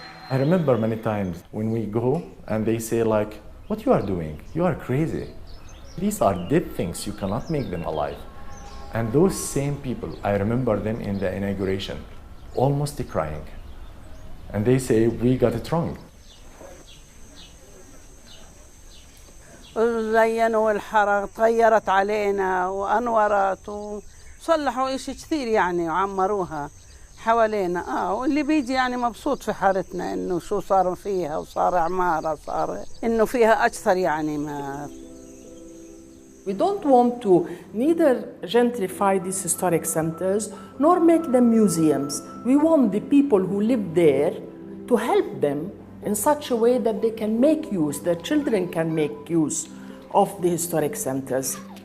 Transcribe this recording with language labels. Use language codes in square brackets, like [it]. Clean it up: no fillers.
[en] I remember many times when we go and they say like, what you are doing? You are crazy. These are dead things, you cannot make them alive. And those same people, I remember them in the inauguration, almost crying. And they say, we got it wrong. [ar] زينوا الحرق تغيرت علينا وأنورت وصلحوا إشي كثير يعني وعمروها حوالينا واللي بيجي يعني مبسوط في حارتنا إنه شو صار فيها وصار عمارة صار إنه فيها أكثر يعني ما. [en] We don't want to neither gentrify these historic centers nor make them museums. We want the people who live there to help them in such a way that they can make use, their children can make use of the historic centers.